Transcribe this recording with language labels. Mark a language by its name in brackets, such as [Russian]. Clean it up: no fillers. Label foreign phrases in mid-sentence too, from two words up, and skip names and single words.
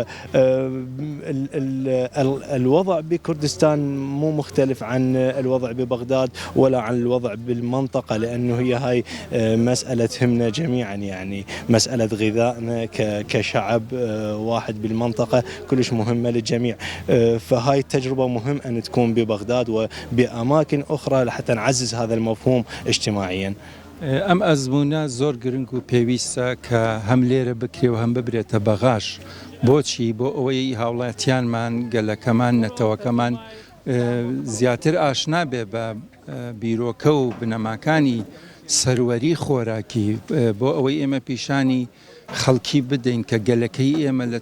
[Arabic] فالوضع بكردستان مو مختلف عن الوضع ببغداد ولا عن الوضع بالمنطقة لأنه هي هاي مسألة تهمنا جميعا يعني مسألة غذائنا كشعب واحد بالمنطقة كلش مهمة للجميع. فهاي التجربة مهم أن تكون ببغداد وبأماكن أخرى لحتى نعزز هذا المفهوم اجتماعيا. [Central Kurdish] ئەم ئەزمونە زۆر گرنگ و پێویستە کە هەم لێرە بکرێ و هەم ببرێتە بەغاش بۆچی بۆ ئەوەی هاوڵاتیانمان گەلەکەمان نەتەوەکەمان زیاتر ئاشنا بێ بە بیرۆکە و بنەماکانی سەروەری خۆراکی بۆ ئەوەی ئێمە پیشانی خەڵکی بدەین کە گەلەکەی ئێمە لە